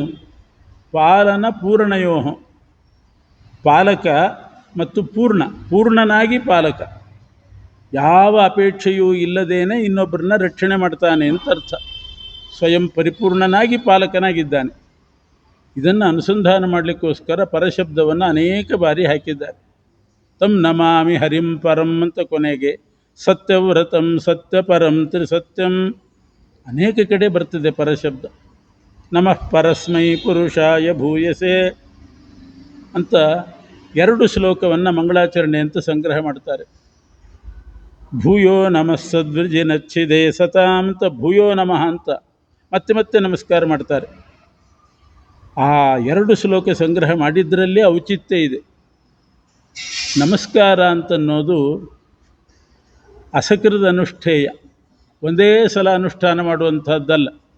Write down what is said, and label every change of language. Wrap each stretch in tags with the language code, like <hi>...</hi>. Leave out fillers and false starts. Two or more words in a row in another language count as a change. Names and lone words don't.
<sa>पालन पूर्णयोः,</sa> <kn>ಪಾಲಕ ಮತ್ತು ಪೂರ್ಣನಾಗಿ ಪಾಲಕ, ಯಾವ ಅಪೇಕ್ಷೆಯೂ ಇಲ್ಲದೇನೆ ಇನ್ನೊಬ್ಬರನ್ನ ರಕ್ಷಣೆ ಮಾಡ್ತಾನೆ ಅಂತ ಅರ್ಥ. ಸ್ವಯಂ ಪರಿಪೂರ್ಣನಾಗಿ ಪಾಲಕನಾಗಿದ್ದಾನೆ. ಇದನ್ನು ಅನುಸಂಧಾನ ಮಾಡಲಿಕ್ಕೋಸ್ಕರ ಪರಶಬ್ದವನ್ನು ಅನೇಕ ಬಾರಿ ಹಾಕಿದ್ದಾರೆ.</kn> <sa>तं नमामि हरिं परं</sa> <kn>ಅಂತ ಕೊನೆಗೆ,</kn> <sa>सत्यव्रतं सत्यपरं त्रिसत्यं,</sa> <kn>ಅನೇಕ ಕಡೆ ಬರ್ತದೆ ಪರಶಬ್ದ.</kn> <sa>नमः परस्मै पुरुषाय भूयसे</sa> <kn>ಅಂತ 2 ಶ್ಲೋಕವನ್ನು ಮಂಗಳಾಚರಣೆ ಅಂತ ಸಂಗ್ರಹ ಮಾಡ್ತಾರೆ.</kn> <sa>भूयो नमः सद्वृजिनच्छिदे सतां</sa> <kn>ಅಂತ</kn> <sa>भूयो नमः</sa> <kn>ಅಂತ ಮತ್ತೆ ನಮಸ್ಕಾರ ಮಾಡ್ತಾರೆ. ಆ 2 ಶ್ಲೋಕ ಸಂಗ್ರಹ ಮಾಡಿದ್ರಲ್ಲೇ ಔಚಿತ್ಯ ಇದೆ. ನಮಸ್ಕಾರ ಅಂತನ್ನೋದು</kn> <sa>असकृत अनुष्ठेय,</sa> <kn>ಒಂದೇ ಸಲ ಅನುಷ್ಠಾನ ಮಾಡುವಂಥದ್ದಲ್ಲ.</kn>